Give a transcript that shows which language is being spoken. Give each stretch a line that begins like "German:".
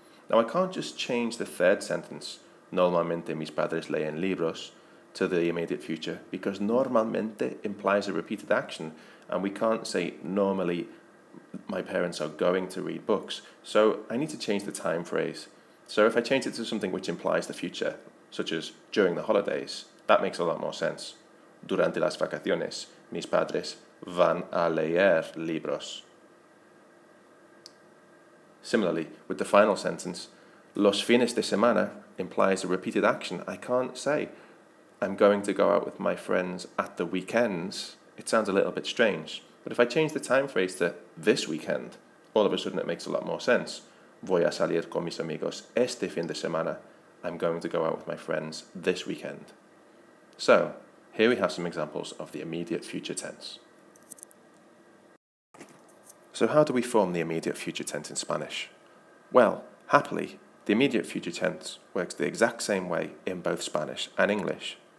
English: Now I can't just change the third sentence, normalmente mis padres leen libros, to the immediate future, because normalmente implies a repeated action, and we can't say normally my parents are going to read books. So I need to change the time phrase. So if I change it to something which implies the future, such as during the holidays, that makes a lot more sense.
Spanish: Durante las vacaciones, mis padres van a leer libros.
English: Similarly, with the final sentence, los fines de semana implies a repeated action. I can't say I'm going to go out with my friends at the weekends. It sounds a little bit strange. But if I change the time phrase to this weekend, all of a sudden it makes a lot more sense.
Spanish: Voy a salir con mis amigos este fin de semana.
English: I'm going to go out with my friends this weekend. So, here we have some examples of the immediate future tense. So how do we form the immediate future tense in Spanish? Well, happily, the immediate future tense works the exact same way in both Spanish and English.